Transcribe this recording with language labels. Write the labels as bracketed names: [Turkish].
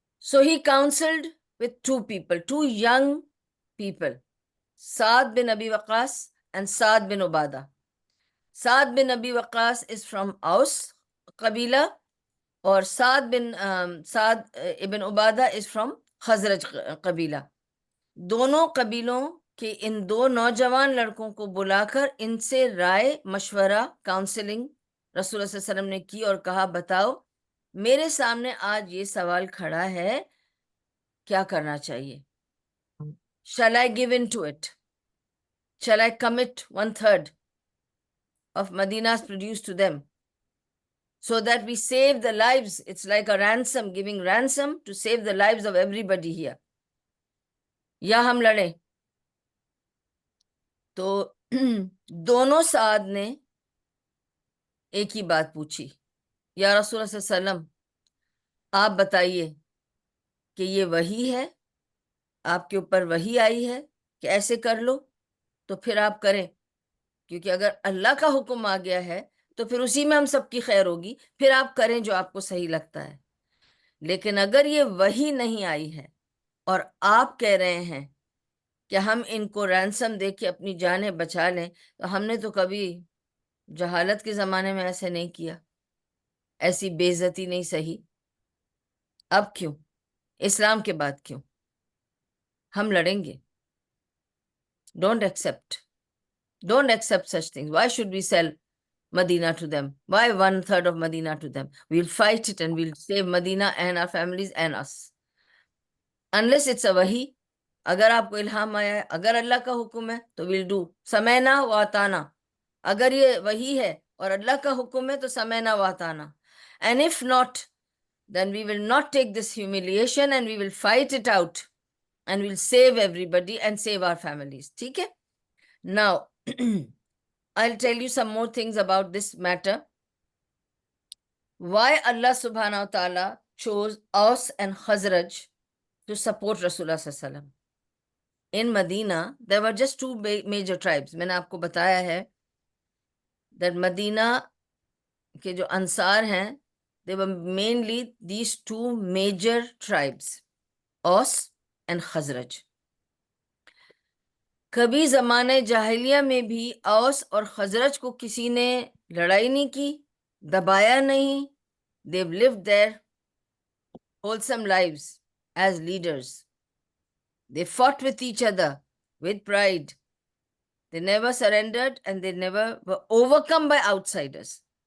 [English] So he counselled with two young people, Saad bin Abi Waqqas and Saad bin Ubadah. Saad bin Abi Waqqas is from Aus qabila, اور Saad ibn Ubadah is from Khazraj qabila. [Urdu] دونوں قبیلوں کے ان دو نوجوان لڑکوں کو بلا کر ان سے رائے مشورہ، کاؤنسلنگ رسول اللہ صلی اللہ علیہ وسلم نے کی اور کہا بتاؤ میرے سامنے آج یہ سوال کھڑا ہے، کیا کرنا چاہیے؟ [English] Shall I give in to it? Shall I commit 1/3 of Medina's produce to them so that we save the lives? It's like a ransom, giving ransom to save the lives of everybody here. [Urdu] یا ہم لڑیں؟ تو دونوں سعد نے ایک ہی بات پوچھی، یا رسول اللہ صلی اللہ علیہ وسلم آپ بتائیے کہ یہ وحی ہے، آپ کے اوپر وحی آئی ہے کہ ایسے کر لو تو پھر آپ کریں، کیونکہ اگر اللہ کا حکم آ گیا ہے تو پھر اسی میں ہم سب کی خیر ہوگی، پھر آپ کریں جو آپ کو صحیح لگتا ہے. لیکن اگر یہ وحی نہیں آئی ہے اور آپ کہہ رہے ہیں کہ ہم ان کو رینسم دے کے اپنی جانیں بچا لیں، تو ہم نے تو کبھی جہالت کے زمانے میں ایسے نہیں کیا، ایسی بے عزتی نہیں سہی. اب کیوں؟ اسلام کے بعد کیوں؟ ہم لڑیں گے. [English] Don't accept such things. Why should we sell Medina to them? Why 1/3 of Medina to them? We'll fight it and we'll save Medina and our families and us. Unless it's a wahi. [Urdu] اگر آپ کو الہام آیا ہے، اگر اللہ کا حکم ہے تو [English] we'll do. [Urdu] سمینا و اطانا. اگر یہ وہی ہے اور اللہ کا حکم ہے تو سمینا و اطانا. [English] And if not, then we will not take this humiliation and we will fight it out and we'll save everybody and save our families. [Urdu] ٹھیک ہے؟ [English] Now, I'll tell you some more things about this matter. Why Allah subhanahu wa ta'ala chose Aus and Khazraj to support Rasulullah sallallahu alaihi wasallam. In Medina, there were just two major tribes. [Urdu] میں نے آپ کو بتایا ہے [English] that Medina [Urdu] کے جو انصار ہیں [English] they were mainly these two major tribes, Aus and Khazraj. [Urdu] کبھی زمانے جاہلیہ میں بھی اوس اور خزرج کو کسی نے لڑائی نہیں کی، دبایا نہیں. [English] They've lived their wholesome lives as leaders. They fought with each other with pride. They never surrendered and they never were overcome by outsiders.